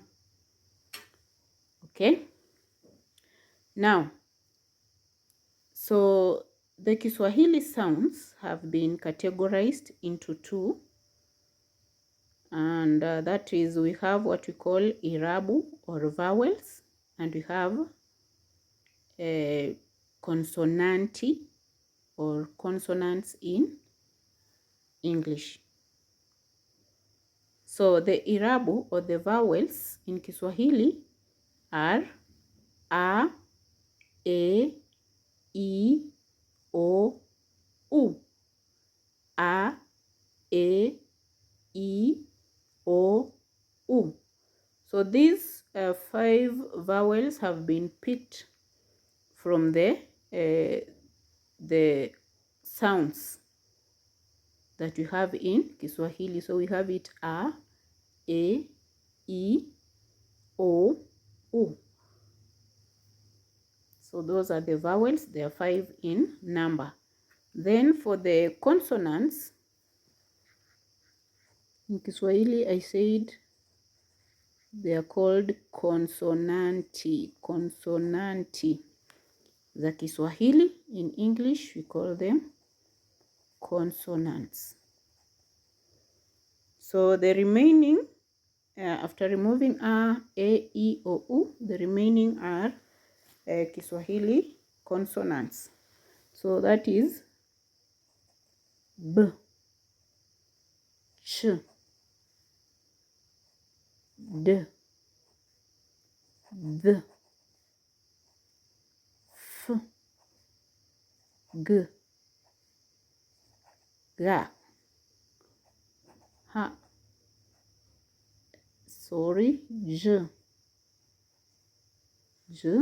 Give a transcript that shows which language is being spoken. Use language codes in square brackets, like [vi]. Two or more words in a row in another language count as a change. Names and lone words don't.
[en] Okay, now so the Kiswahili sounds have been categorized into two, and that is, we have what we call irabu or vowels, and we have consonanti or consonants in English. So the irabu or the vowels in Kiswahili are a, e, I, o, u. A, e, I, o, u. So these 5 vowels have been picked from the sounds that we have in Kiswahili. So we have it a, e, I, o, u. So those are the vowels. There are 5 in number. Then for the consonants, in Kiswahili I said they are called consonanti. Consonanti. The Kiswahili, in English we call them consonants. So the remaining, after removing a, e, I, o, u, the remaining are Kiswahili consonants. So that is b, ch, d, th, f, g, ga, ha, j, j.